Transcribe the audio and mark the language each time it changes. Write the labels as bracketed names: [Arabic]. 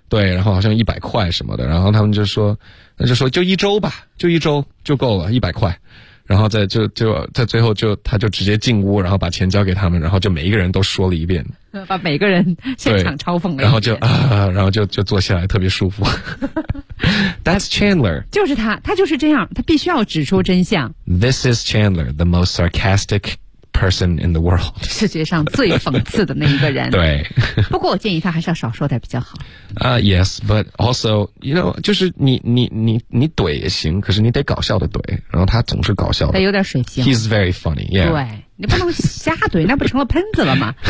[Chinese] 对，然后好像100块什么的，然后他们就说就一周吧，就一周就够了，100块。然后在最后他就直接进屋，然后把钱交给他们，然后就每一个人都说了一遍，把每个人现场嘲讽了，然后就坐下来特别舒服。 [English] That's Chandler， [Chinese] 就是他就是这样，他必须要指出真相。 [English] This is Chandler, the most sarcastic person in the world， [Chinese] 世界上最讽刺的那一个人。对，不过我建议他还是要少说点比较好。 [English] Yes, but also, you know， [Chinese] 就是你怼也行，可是你得搞笑的怼，然后他总是搞笑的，他有点水平。 [English] He's very funny， yeah。 [Chinese] 对。你不能瞎怼，那不成了喷子了吗？